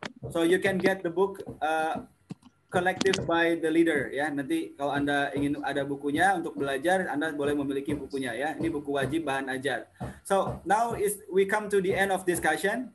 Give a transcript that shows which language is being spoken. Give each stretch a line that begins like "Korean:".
English: So you can get the book collected by the leader ya.
Indonesian: Nanti kalau Anda ingin ada bukunya untuk belajar, Anda boleh memiliki bukunya ya. Ini buku wajib bahan ajar.
English: So now we come to the end of discussion.